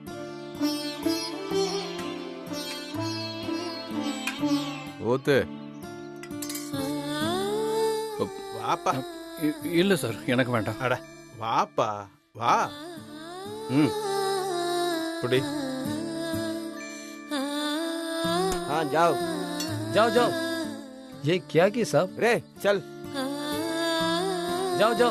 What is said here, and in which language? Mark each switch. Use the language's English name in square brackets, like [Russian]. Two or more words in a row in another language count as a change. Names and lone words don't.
[Tamil] ஊத்து. வாப்பா. இல்ல சார், எனக்கு வேண்டாம். அட வாப்பா வா. குடி. [Hindi] हाँ जाओ जाओ जाओ। ये क्या की साहब? रे चल जाओ जाओ।